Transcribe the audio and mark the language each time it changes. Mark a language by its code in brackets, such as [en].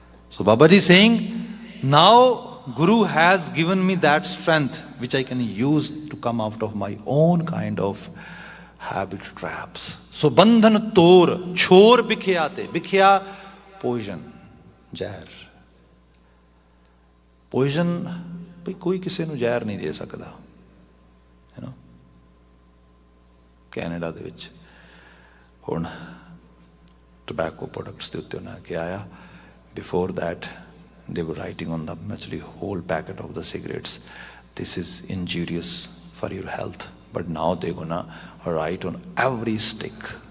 [en] So Babaji is saying, now Guru has given me that strength which I can use to come out of my own kind of habit traps. [pa] So bandhan tor chhor bikhyate. Bikhya, poison, ਜ਼ਹਿਰ. Poison, ਭਈ ਕੋਈ ਕਿਸੇ ਨੂੰ ਜ਼ਹਿਰ ਨਹੀਂ ਦੇ ਸਕਦਾ. Canada ਦੇ ਵਿੱਚ ਹੁਣ tobacco products ਦੇ ਉੱਤੇ ਉਹਨਾਂ ਕਿਹਾ ਆ [en] before that they were writing on the actually whole packet of the cigarettes, this is injurious for your health, but now they're gonna write on every stick.